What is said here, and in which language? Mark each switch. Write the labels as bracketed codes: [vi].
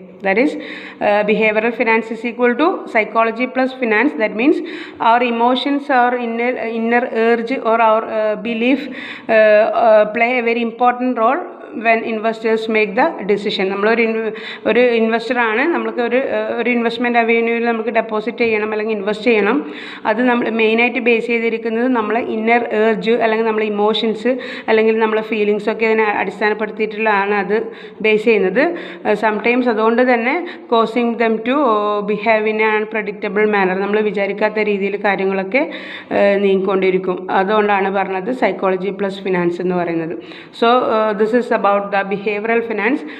[en] That is behavioral finance is equal to psychology plus finance. That means our emotions, our inner urge or our belief play a very important role when investors make the decision. [ml] നമ്മളൊരു ഇൻവെസ്റ്ററാണ്, നമുക്ക് ഒരു investment അവന്യൂവിൽ നമുക്ക് deposit ചെയ്യണം അല്ലെങ്കിൽ invest ചെയ്യണം. അത് നമ്മൾ മെയിനായിട്ട് ബേസ് ചെയ്തിരിക്കുന്നത് നമ്മളെ ഇന്നർ ഏർജ് അല്ലെങ്കിൽ നമ്മളെ ഇമോഷൻസ് അല്ലെങ്കിൽ നമ്മളെ ഫീലിങ്സൊക്കെ അതിനെ അടിസ്ഥാനപ്പെടുത്തിയിട്ടുള്ളതാണ് അത് ബേസ് ചെയ്യുന്നത്. [en] sometimes [ml] അതുകൊണ്ട് തന്നെ [en] causing them to behave in an unpredictable manner, [ml] നമ്മൾ വിചാരിക്കാത്ത രീതിയിൽ കാര്യങ്ങളൊക്കെ നീങ്ങിക്കൊണ്ടിരിക്കും. അതുകൊണ്ടാണ് പറഞ്ഞത് സൈക്കോളജി പ്ലസ് ഫിനാൻസ് എന്ന് പറയുന്നത്. [en] So this is about the behavioral finance.